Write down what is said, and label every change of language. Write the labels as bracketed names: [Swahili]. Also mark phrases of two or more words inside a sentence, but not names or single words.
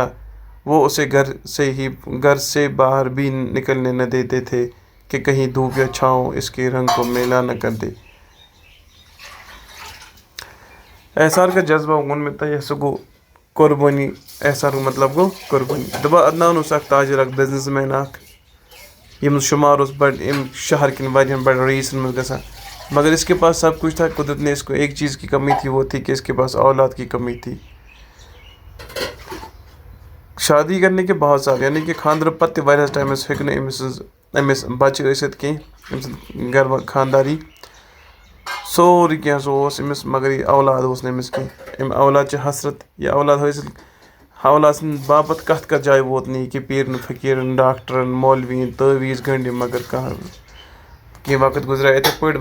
[Urdu] وہ اسے گھر سے باہر بھی نکلنے نہ دیتے تھے کہ کہیں دھوپ یا چھاؤں اس کے رنگ کو میلا نہ کر دے. احسار کا جذبہ ان میں تھا قربانی. احسار کا مطلب [Kashmiri] گو قربانی. دبا عدنان اس اخ تاجر اخ بزنس مین اخ یم شمار اس بڑ شہر کن واریاہن بڑ رئیسن من گژھان, [Urdu] مگر اس کے پاس سب کچھ تھا. قدرت نے اس کو ایک چیز کی کمی تھی, وہ تھی کہ اس کے پاس اولاد کی کمی تھی. شادی کرنے کے بہت سال [Kashmiri] یعنی کہ خاندر پتہ واریاہس ٹائمس ہیٚکہِ نہٕ أمِس بچہ ٲسِتھ کینٛہہ. أمۍ سٕنٛز گھر خانداری سورُے کینٛہہ سُہ اوس أمِس مگر یہِ اولاد اوس نہٕ أمِس کینٛہہ. أمۍ اولادچہِ حسرت یہِ اولاد حٲصِل اولاد سٕنٛدِ باپتھ کَتھ جایہِ ووت نہٕ یہِ کہِ پیٖرن فقیٖرن ڈاکٹرن مولوِین تعویٖذ گٔنٛڈۍ مگر کینٛہہ وقت گُزریو یِتھَے پٲٹھۍ.